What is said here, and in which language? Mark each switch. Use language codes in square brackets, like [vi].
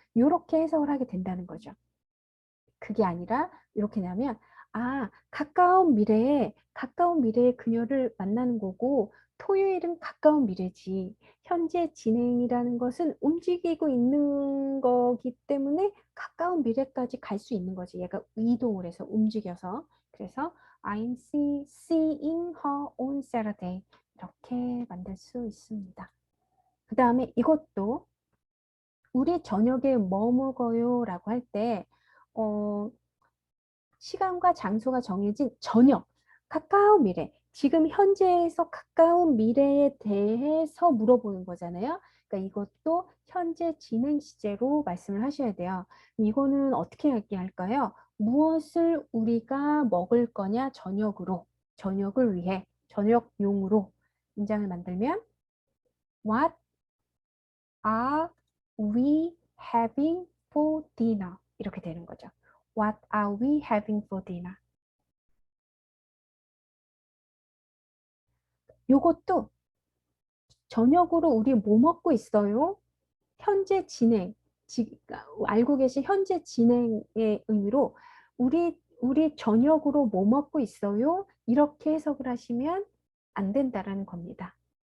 [ko] 이렇게 해석을 하게 된다는 거죠. 그게 아니라, 이렇게 하면, 가까운 미래에 그녀를 만나는 거고, 토요일은 가까운 미래지. 현재 진행이라는 것은 움직이고 있는 거기 때문에 가까운 미래까지 갈 수 있는 거지. 얘가 이동을 해서 움직여서. 그래서 [en] I'm seeing her on Saturday. [ko] 이렇게 만들 수 있습니다. 그 다음에 이것도 우리 저녁에 뭐 먹어요? 라고 할 때, 시간과 장소가 정해진 저녁, 가까운 미래, 지금 현재에서 가까운 미래에 대해서 물어보는 거잖아요. 그러니까 이것도 현재 진행 시제로 말씀을 하셔야 돼요. 이거는 어떻게 얘기할까요? 무엇을 우리가 먹을 거냐 저녁으로, 저녁을 위해, 저녁용으로 문장을 만들면 [en] What are we having for dinner? [ko] 이렇게 되는 거죠. [en] What are we having for dinner? [ko] 요것도 저녁으로 우리 뭐 먹고 있어요? 현재 진행, 알고 계신 현재 진행의 의미로 우리 저녁으로 뭐 먹고 있어요? 이렇게 해석을 하시면 안 된다라는 겁니다.